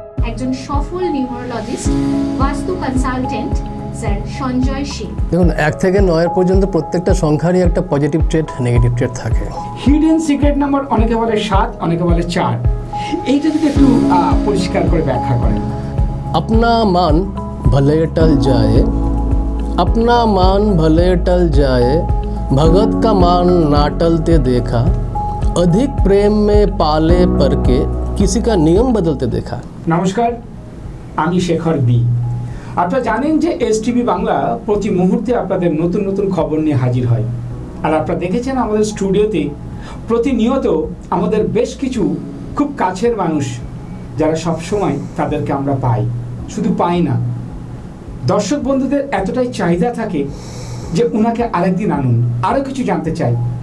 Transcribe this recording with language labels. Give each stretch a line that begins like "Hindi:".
Bangla: একজন সফল নিউরোলজিস্ট, বাস্তু কনসালটেন্ট স্যার সঞ্জয় শীল। দেখুন, 1 থেকে 9 পর্যন্ত প্রত্যেকটা সংখ্যারই একটা পজিটিভ ট্রেড, নেগেটিভ ট্রেড থাকে। হিডেন সিক্রেট নাম্বার অনেকে বলে 7, অনেকে বলে 4। এইটা যদি একটু পরিষ্কার করে ব্যাখ্যা করেন।
Hindi: अपना मान भले टल जाए, अपना मान भले टल जाए, भगत का मान ना टलते देखा, अधिक प्रेम में पाले पर के किसी का नियम बदलते देखा।
Bangla: নমস্কার, আমি শেখর বি। আপনারা জানেন যে এসটিভি বাংলা প্রতি মুহূর্তে আপনাদের নতুন নতুন খবর নিয়ে হাজির হয়। আর আপনারা দেখেছেন আমাদের স্টুডিওতে প্রতিনিয়ত আমাদের বেশ কিছু খুব কাছের মানুষ যারা সব সময় তাদেরকে আমরা পাই, শুধু পাই না, দর্শক বন্ধুদের এতটাই চাহিদা থাকে যে ওনাকে আরেকদিন আনুন, আরও কিছু জানতে চাই।